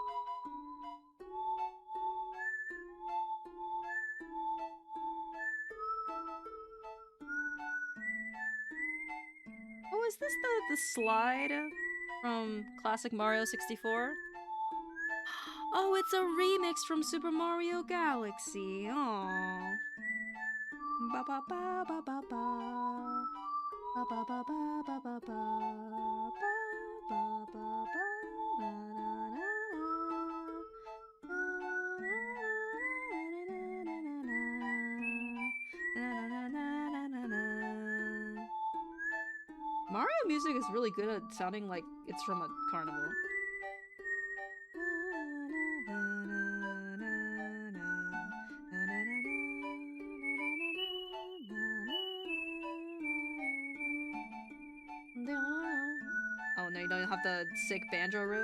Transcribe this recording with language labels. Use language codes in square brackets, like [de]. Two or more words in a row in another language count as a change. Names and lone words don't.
[en] Oh, is this the slide from classic Mario 64? Oh, it's a remix from Super Mario Galaxy. Aww. Ba ba ba ba ba ba. Ba ba ba ba ba ba ba. Ba ba ba ba na na na na. Mario music is really good at sounding like it's from a carnival. Oh no, you don't have the sick banjo riff?